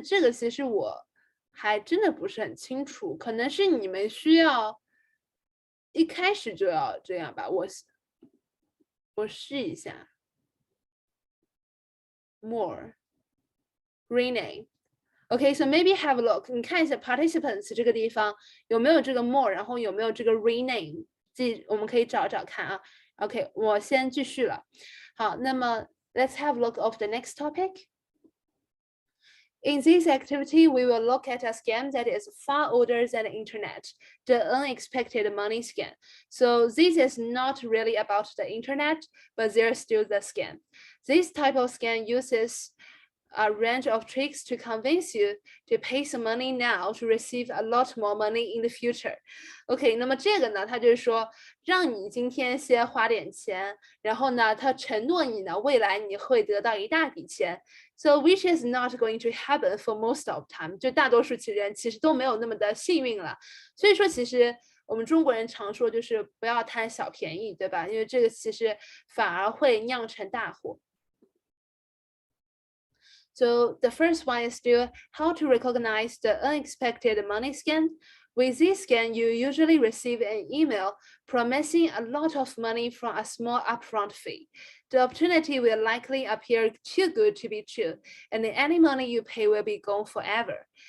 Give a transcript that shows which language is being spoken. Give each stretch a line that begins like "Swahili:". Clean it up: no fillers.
Chinese: 这个其实我还真的不是很清楚，可能是你们需要一开始就要这样吧。我试一下 ，more rename。
English: Okay, so maybe have a look。
Chinese: 你看一下 participants 这个地方有没有这个 more， 然后有没有这个 rename， 我们可以找找看啊。 OK， 我先继续了。好，那么
English: let's have a look of the next topic。In this activity, we will look at a scam that is far older than the internet, the unexpected money scam. So this is not really about the internet, but there's still the scam. This type of scam uses a range of tricks to convince you to pay some money now to receive a lot more money in the future.
Chinese: OK， 那么这个呢，它就是说让你今天先花点钱，然后呢，他承诺你呢，未来你会得到一大笔钱。
English: So which is not going to happen for most of time，
Chinese: 就大多数人其实都没有那么的幸运了。所以说，其实我们中国人常说就是不要贪小便宜，对吧？因为这个其实反而会酿成大祸。
English: So the first one is still how to recognize the unexpected money scam. With this scam, you usually receive an email promising a lot of money from a small upfront fee. The opportunity will likely appear too good to be true, and any money you pay will be gone forever.